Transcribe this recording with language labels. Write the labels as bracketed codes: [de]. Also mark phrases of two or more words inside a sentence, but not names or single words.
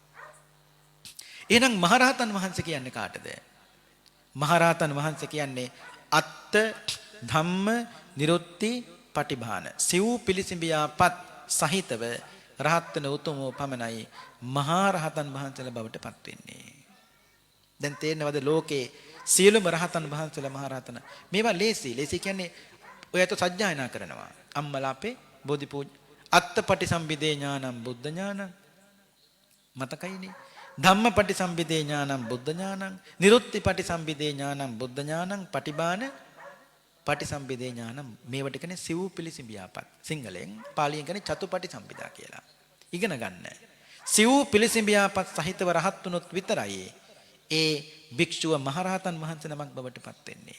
[si] එහෙනම් මහරහතන් වහන්සේ කියන්නේ කාටද? මහරහතන් වහන්සේ කියන්නේ අත්ත ධම්ම නිරුත්ති පටිභාන සිව් පිළිසිඹියාපත් සහිතව රහත් වෙන උතුමෝ පමණයි මහා රහතන් වහන්සේලා බවට පත් වෙන්නේ. දැන් තේරෙනවද ලෝකේ සියලුම රහතන් වහන්සේලා මහා රහතන මේවා ලේසි කියන්නේ ඔයත් සජ්ජායනා කරනවා. අම්මලා අපේ බෝධි පූජ [pi] අත්තපටි සම්බිදේ ඥානං බුද්ධ ඥානං [si] මතකයිනේ. [pi] ධම්මපටි සම්බිදේ ඥානං බුද්ධ ඥානං, නිරුත්තිපටි සම්බිදේ ඥානං බුද්ධ ඥානං, පටිභාන පටි සම්බිදේ ඥානං. [si] මේවට කියන්නේ සිව් පිළිසිඹියාපත්. සිංහලෙන් පාලියෙන් කියන්නේ චතුපටි සම්බිදා කියලා. ඉගෙන ගන්න. සිව් පිළිසිඹියාපත් සහිතව රහත් වුණොත් විතරයි ඒ භික්ෂුව මහරහතන් වහන්සේ නමක් බවට පත් වෙන්නේ.